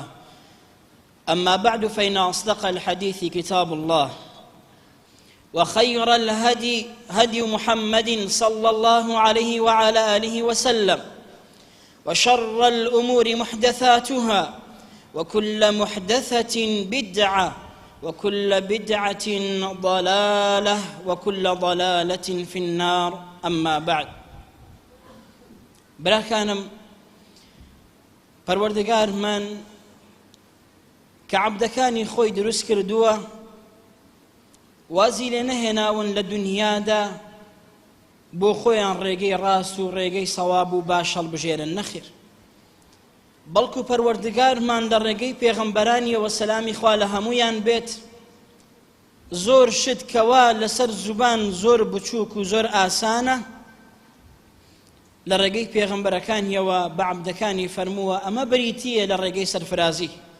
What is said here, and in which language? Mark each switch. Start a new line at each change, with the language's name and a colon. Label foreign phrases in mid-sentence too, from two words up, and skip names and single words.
Arabic: أما بعد، فإن أصدق الحديث كتاب الله، وخير الهدي هدي محمد صلى الله عليه وعلى آله وسلم، وشر الأمور محدثاتها، وكل محدثة بدعة، وكل بدعة ضلالة، وكل ضلالة في النار. أما بعد،
Central Kurdish: براکانم، پەروەردگارمان کە عەبدەکانی خۆی دروست کردووە وازی لێ نەهێناون لە دونیادا بۆ خۆیان ڕێگەی ڕاست و ڕێگەی سەواب و باش هەڵبژێرن، نەخێر، بەڵکو پەروەردگارمان لە ڕێگەی پێغەمبەرانیەوە سەلامی خوا لە هەموویان بێت زۆر شت کەوا لەسەر زوبان زۆر بچووک و زۆر ئاسانە لە ڕێگەی پێغەمبەرەکانیەوە بە عەبدەکانی فەرمووە ئەمە بریتیە لە ڕێگەی سەرفرازی.